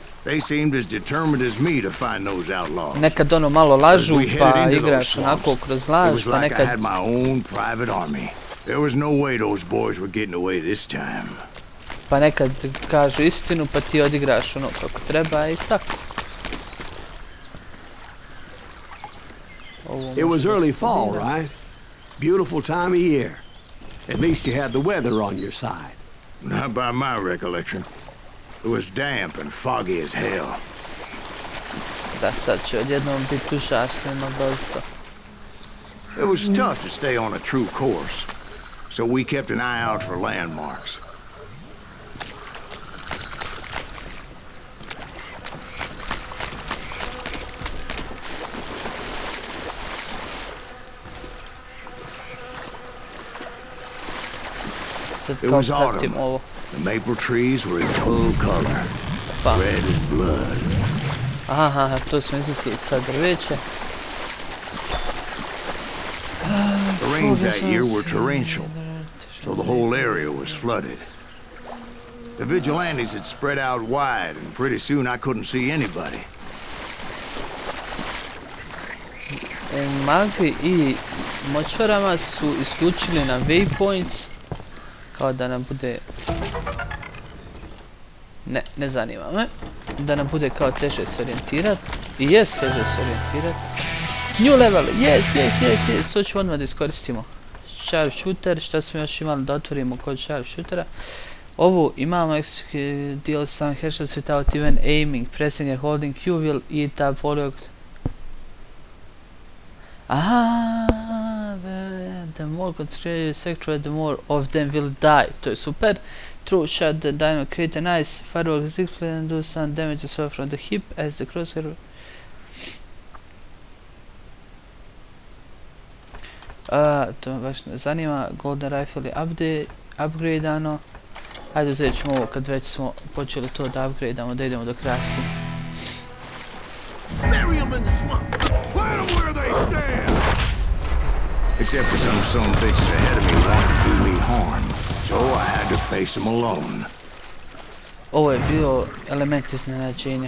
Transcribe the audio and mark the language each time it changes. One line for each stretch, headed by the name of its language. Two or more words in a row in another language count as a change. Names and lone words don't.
Croatian: Nekad ono malo lažu, pa igraš onako kroz laž, pa nekad... Pa nekad kažu istinu, pa ti odigraš ono kako treba i tako.
English: It was early fall, right? Beautiful time of year. At least you had the weather on your side. Not by my recollection. It was damp and foggy as hell.
Croatian: Da, sad će odjednom biti užasno to.
English: It was tough to stay on a true course, so we kept an eye out for landmarks. It was autumn. The maple trees were in full color, red as blood.
Croatian: Aha, to smo izmislili sad drveće.
English: The rains that year were torrential, so the whole area was flooded. The vigilantes had spread out wide, and pretty soon I couldn't see anybody.
Croatian: Magli i močvarama su isključili na waypoints, kao da nam bude... Ne zanima me. Da nam bude kao teže se orijentirat. I jest teže se orijentirat.
English: New level, yes,
Croatian: to ćemo odmah da iskoristimo. Sharpshooter, šta smo još imali da otvorimo kod sharpshootera. Ovu imamo
English: deal some headshots without even aiming, pressing and holding Q will eat up all your... The more concentrated sector, the more of them will die.
Croatian: To je super.
English: True shot the dino create a nice firework zigzag and do some damage as well from the hip as the crosshair.
Croatian: To me baš ne zanima.
English: Golden rifle
Croatian: je upgradeano. Ajde uzet ćemo ovo kad već smo počeli to da upgradeamo, da idemo do kraja s tim.
English: Except for some bitches ahead of me wanted to do me harm, so I had to face them alone.
Croatian: Ovo je bio element iznenađenja.